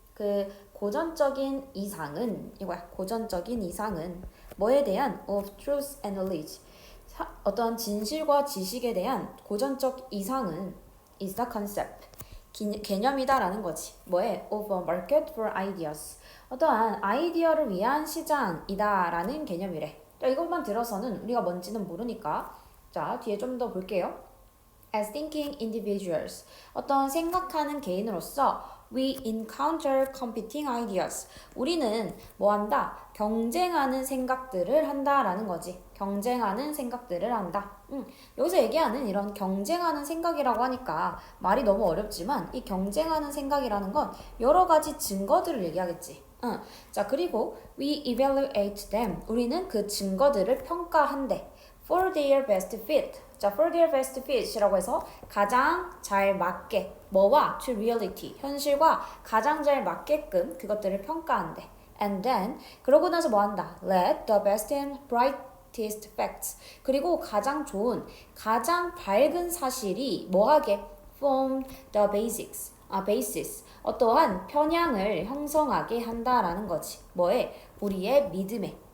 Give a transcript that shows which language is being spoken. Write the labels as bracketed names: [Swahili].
[Korean] 그 고전적인 이상은 이거야. 고전적인 이상은 뭐에 대한 [English] of truth and knowledge [Korean] 어떤 진실과 지식에 대한 고전적 이상은 [English] is the concept. [Korean] 개념이다라는 거지. 뭐에? [English] Of a market for ideas. [Korean] 어떠한 아이디어를 위한 시장이다라는 개념이래. 자, 이것만 들어서는 우리가 뭔지는 모르니까 자, 뒤에 좀 더 볼게요. [English] As thinking individuals. [Korean] 어떤 생각하는 개인으로서 [English] we encounter competing ideas. [Korean] 우리는 뭐 한다? 경쟁하는 생각들을 한다라는 거지. 경쟁하는 생각들을 한다. 여기서 얘기하는 이런 경쟁하는 생각이라고 하니까 말이 너무 어렵지만 이 경쟁하는 생각이라는 건 여러 가지 증거들을 얘기하겠지. 자, 그리고 [English] we evaluate them. [Korean] 우리는 그 증거들을 평가한대. [English] For their best fit. [Korean] 자, [English] for their best fit [Korean] 이라고 해서 가장 잘 맞게 뭐와 [English] to reality [Korean] 현실과 가장 잘 맞게끔 그것들을 평가한대. [English] And then [Korean] 그러고 나서 뭐 한다? [English] Let the best and brightest facts [Korean] 그리고 가장 좋은 가장 밝은 사실이 뭐하게 [English] form the basics basis [Korean] 어떠한 편향을 형성하게 한다라는 거지. 뭐에? 우리의 믿음에.